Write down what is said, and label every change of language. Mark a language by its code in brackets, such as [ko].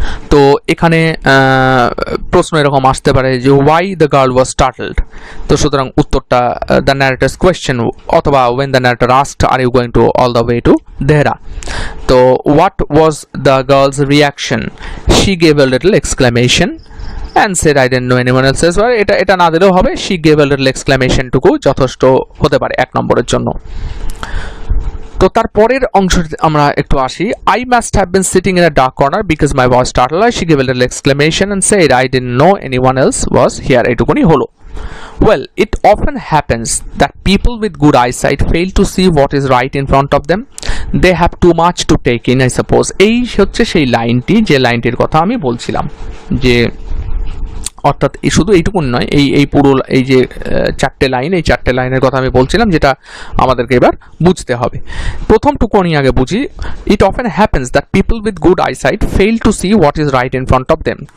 [bn] তো এখানে প্রশ্ন এরকম আসতে পারে যে [en] why the girl was startled, তো সুতরাং উত্তরটা দ্য ন্যারেটরস কোয়েশ্চেন, অথবা when the narrator asked are you going to all the way to Dehra, তো what was the girl's reaction, she gave a little exclamation and said I didn't know anyone else as well, [bn] এটা না দিলেও হবে, [en] she gave a little exclamation [bn] টুকু যথেষ্ট হতে পারে 1 নম্বরের জন্য। তো তারপরের অংশ আমরা একটু আসি। [en] I must have been sitting in a dark corner because my voice startled her, she gave a little exclamation and said I didn't know anyone else was here, [bn] এটুকুনি হলো। [en] Well, it often happens that people with good eyesight fail to see what is right in front of them. They have too much to take in, I suppose. [bn] এই হচ্ছে সেই লাইনটি, যে লাইনটির কথা আমি বলছিলাম, যে অর্থাৎ শুধু এইটুকুন নয়, এই পুরো এই যে 4টে লাইন, এই 4টে লাইনের কথা আমি বলছিলাম, যেটা আমাদেরকে এবার বুঝতে হবে। প্রথমটুকু আমি আগে বুঝি। [en] It often happens that people with good eyesight fail to see what is right in front of them.